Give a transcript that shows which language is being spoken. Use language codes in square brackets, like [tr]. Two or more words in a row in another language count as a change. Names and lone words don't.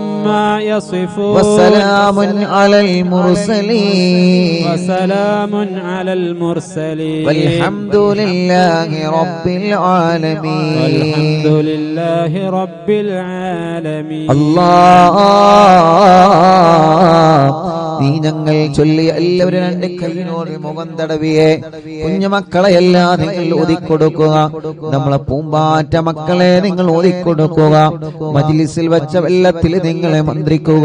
[ar] وسلام على المرسلين والحمد لله رب العالمين الله [ml] നീ ഞങ്ങൾ ചൊല്ലിയ എല്ലാവരും രണ്ട് കൈയിനോട് മുഖം തടവിയെ കുഞ്ഞുമക്കളെല്ലാം നിങ്ങൾ ഒതുക്കൊടുക്കുക. നമ്മളെ പൂമ്പാറ്റ മക്കളെ നിങ്ങൾ ഒതുക്കൊടുക്കുക. മജ്ലിസിൽ വെച്ച വെള്ളത്തിൽ നിങ്ങളെ മന്ത്രിക്കുക.